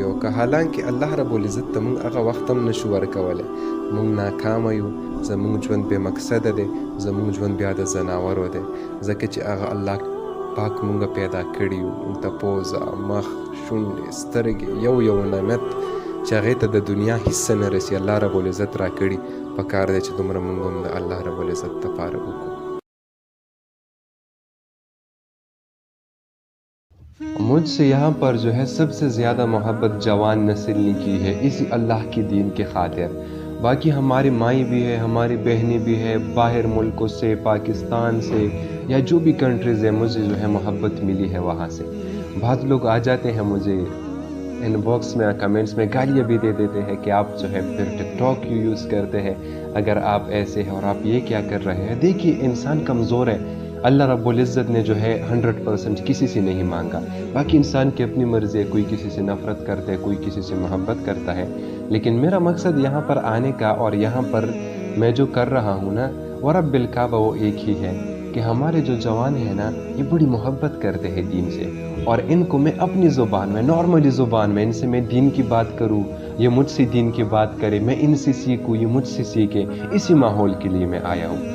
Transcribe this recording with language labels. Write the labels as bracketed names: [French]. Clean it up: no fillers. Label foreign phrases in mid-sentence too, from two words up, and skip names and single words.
[Pashto] او که حالانکه الله رب العزت ته مونږ هغه وخت هم نشو ورکولی، مونږ ناکامه یو، زمونږ ژوند بې مقصده دی، زمونږ ژوند بیا د ځناورو دی، ځکه چې هغه الله پاک مونږ پیدا کړي یو، مونږ ته پوزه، مخ، شونډې، سترګې، یو نعمت چې هغې ته د دنیا حصه نه رسي الله رب العزت را کړي. پکار دی چې دومره مونږ هم د الله رب العزت دپاره وکړو. [Urdu] مجھ سے یہاں پر جو ہے سب سے زیادہ محبت جوان نسل نے کی ہے اسی اللہ کی دین کے خاطر. باقی ہماری مائیں بھی ہے، ہماری بہنیں بھی ہے، باہر ملکوں سے، پاکستان سے یا جو بھی کنٹریز ہے، مجھے جو ہے محبت ملی ہے وہاں سے. بہت لوگ آ جاتے ہیں مجھے [English] ان باکس [Urdu] میں، کمنٹس میں گالیاں بھی دے دیتے ہیں کہ آپ جو ہے پھر ٹک ٹاک کیوں یوز کرتے ہیں اگر آپ ایسے ہیں اور آپ یہ کیا کر رہے ہیں. دیکھیے انسان کمزور ہے، اللہ رب العزت نے جو ہے 100% کسی سے نہیں مانگا. باقی انسان کی اپنی مرضی ہے، کوئی کسی سے نفرت کرتا ہے، کوئی کسی سے محبت کرتا ہے. لیکن میرا مقصد یہاں پر آنے کا اور یہاں پر میں جو کر رہا ہوں نا, [Arabic] ورب الكعبة [Urdu] وہ ایک ہی ہے کہ ہمارے جو جوان ہیں نا، یہ بڑی محبت کرتے ہیں دین سے، اور ان کو میں اپنی زبان میں، نارملی زبان میں ان سے میں دین کی بات کروں، یہ مجھ سے دین کی بات کرے، میں ان سے سیکھوں، یہ مجھ سے سیکھے، اسی ماحول کے لیے میں آیا ہوں.